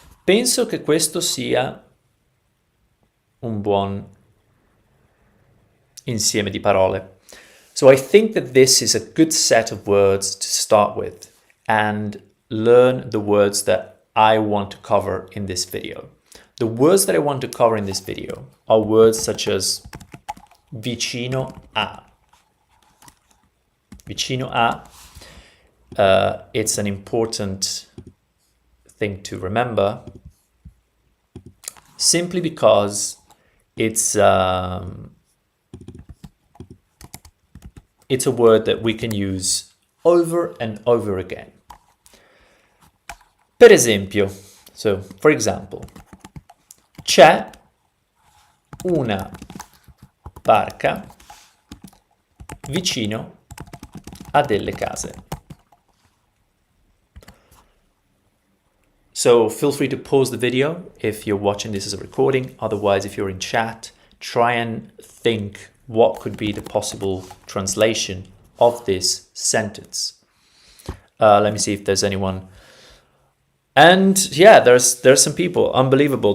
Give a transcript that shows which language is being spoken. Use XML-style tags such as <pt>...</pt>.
<it>Penso che questo sia un buon insieme di parole.</it> <en>So I think that this is a good set of words to start with and learn the words that I want to cover in this video. The words that I want to cover in this video are words such as vicino a. Vicino a, it's an important thing to remember simply because it's a word that we can use over and over again.</en> <it>Per esempio,</it> <en>so for example,</en> <it>c'è una barca vicino a delle case.</it> <en>So feel free to pause the video if you're watching this as a recording. Otherwise, if you're in chat, try and think what could be the possible translation of this sentence. Let me see if there's anyone. And yeah, there's some people. Unbelievable.</en>